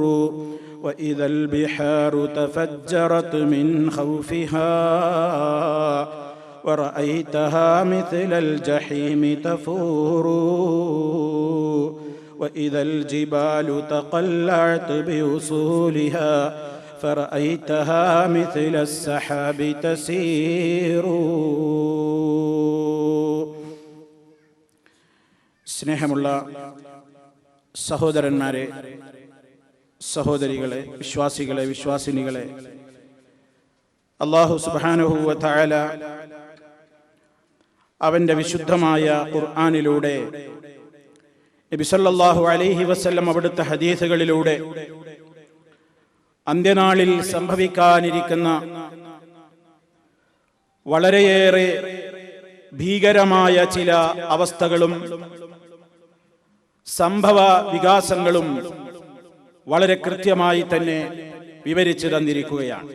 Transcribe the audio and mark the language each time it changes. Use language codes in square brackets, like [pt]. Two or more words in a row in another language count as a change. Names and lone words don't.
[ar] وإذا البحار تفجرت من خوفها ورأيتها مثل الجحيم تفور. وإذا الجبال تقلعت بأصولها فرأيتها مثل السحاب تسير. [ml] സ്നേഹമുള്ള സഹോദരന്മാരെ, സഹോദരികളെ, വിശ്വാസികളെ, വിശ്വാസിനികളെ, അല്ലാഹു [ar] سبحانه وتعالى [ml] അവന്റെ വിശുദ്ധമായ ഖുർആനിലൂടെ, നബി [ar] صلى الله عليه وسلم [ml] അവിടുത്തെ ഹദീസുകളിലൂടെ അന്ത്യനാളിൽ സംഭവിക്കാനിരിക്കുന്ന വളരെയേറെ ഭീകരമായ ചില അവസ്ഥകളും സംഭവ വികാസങ്ങളും വളരെ കൃത്യമായി തന്നെ വിവരിച്ചു തന്നിരിക്കുകയാണ്.